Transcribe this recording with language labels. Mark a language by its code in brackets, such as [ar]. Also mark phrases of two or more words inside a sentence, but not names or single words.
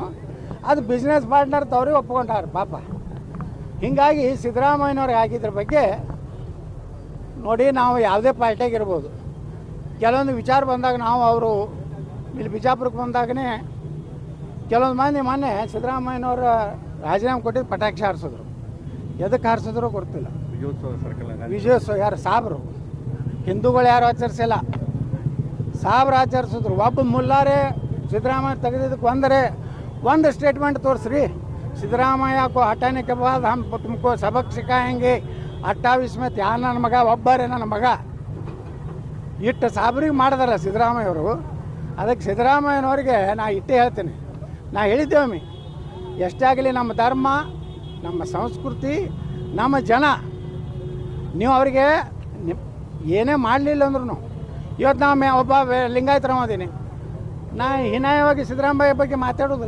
[kn] ಅದು [en] business partner [kn] ಅವ್ರಿಗೆ ಒಪ್ಕೊಂಡಾರ ಪಾಪ. ಹೀಗಾಗಿ ಸಿದ್ದರಾಮಯ್ಯನವ್ರಿಗೆ ಆಗಿದ್ರ ಬಗ್ಗೆ ನೋಡಿ, ನಾವು ಯಾವುದೇ ಪಾರ್ಟಿಯಾಗಿರ್ಬೋದು, ಕೆಲವೊಂದು ವಿಚಾರ ಬಂದಾಗ ನಾವು ಅವರು ಇಲ್ಲಿ ಬಿಜಾಪುರಕ್ಕೆ ಬಂದಾಗನೇ ಕೆಲವೊಂದು ಮಂದಿ ಮೊನ್ನೆ ಸಿದ್ದರಾಮಯ್ಯನವ್ರ ರಾಜೀನಾಮೆ ಕೊಟ್ಟಿದ್ದು ಪಟಾಕ್ಷಿ ಹಾರಿಸಿದ್ರು. ಎದಕ್ಕೆ ಹಾರಿಸಿದ್ರು ಗೊತ್ತಿಲ್ಲ. ವಿಜಯೋತ್ಸವ ಯಾರು ಸಾಬ್ರು, ಹಿಂದೂಗಳು ಯಾರು ಆಚರಿಸಿಲ್ಲ. ಸಾವಿರ ಆಚರಿಸಿದ್ರು. ಒಬ್ಬ ಮುಲ್ಲಾರೆ ಸಿದ್ದರಾಮಯ್ಯ ತೆಗೆದಿದ್ದಕ್ಕೆ ಒಂದು ಸ್ಟೇಟ್ಮೆಂಟ್ ತೋರಿಸ್ರಿ. [hi] ಸಿದ್ದರಾಮಯ್ಯ को हटाने के बाद हम तुमको सबक सिखाएंगे 28 में [kn] ತ್ಯಾ ನನ್ನ ಮಗ ಒಬ್ಬರೇ ನನ್ನ ಮಗ ಇಟ್ಟು ಸಾಬ್ರಿಗೆ ಮಾಡಿದಾರ ಸಿದ್ದರಾಮಯ್ಯವರು. ಅದಕ್ಕೆ ಸಿದ್ದರಾಮಯ್ಯನವ್ರಿಗೆ ನಾ ಇಟ್ಟೇ ಹೇಳ್ತೀನಿ, ನಾ ಹೇಳಿದ್ದೇವೆ, ಎಷ್ಟೇ ಆಗಲಿ ನಮ್ಮ ಧರ್ಮ, ನಮ್ಮ ಸಂಸ್ಕೃತಿ, ನಮ್ಮ ಜನ, ನೀವು ಅವರಿಗೆ ಏನೇ ಮಾಡಲಿಲ್ಲ ಅಂದ್ರೂ ಇವತ್ತು ನಾವು ಒಬ್ಬ ಲಿಂಗಾಯತರಮದೀನಿ, ನಾ ಹೀನಾಯವಾಗಿ ಸಿದ್ದರಾಮಯ್ಯ ಬಗ್ಗೆ ಮಾತಾಡೋದಿಲ್ಲ.